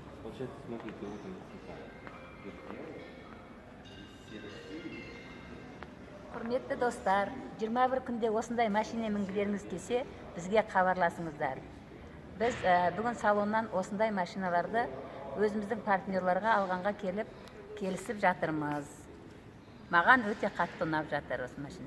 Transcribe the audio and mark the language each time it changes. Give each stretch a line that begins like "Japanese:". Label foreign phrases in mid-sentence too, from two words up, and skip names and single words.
Russian: Получается, смотрите, вот он цвета. Вот белый, серо-синий.
Kazakh: Құрметті достар, 21 күнде осындай машина мінгілеріңіз келсе, бізге хабарласыңыздар. Біз бүгін салоннан осындай машиналарды өзіміздің партнерларға алғанға келісіп жатырмыз. Маған өте қатты ұнап жатыр осы машина.